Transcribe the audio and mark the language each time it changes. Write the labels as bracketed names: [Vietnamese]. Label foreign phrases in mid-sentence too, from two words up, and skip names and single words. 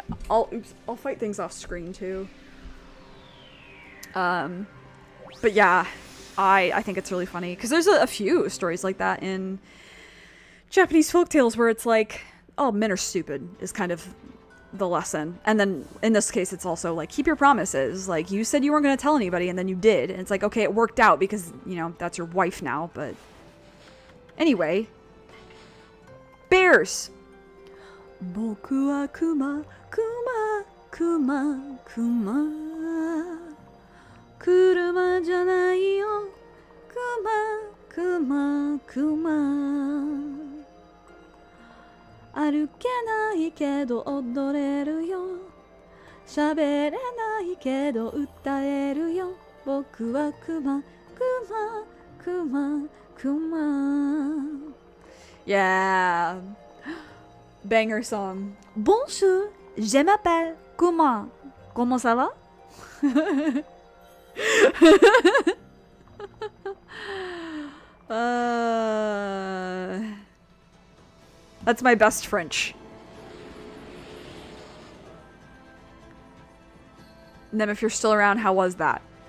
[English] I'll fight things off screen too. But yeah, I think it's really funny because there's a few stories like that in Japanese folktales where it's like, oh, men are stupid is kind of the lesson. And then in this case, it's also like, keep your promises. Like, you said you weren't going to tell anybody and then you did. And it's like, okay, it worked out because, you know, that's your wife now. But anyway, bears. [Japanese] 僕はクマクマクマクマ車じゃないよクマクマクマ歩けないけど踊れるよ喋れないけど歌えるよ僕はクマクマクマクマ Yeah. Banger song. [French] Bonjour, je m'appelle Comment? Comment ça va? [English] That's my best French. Nem, if you're still around, how was that?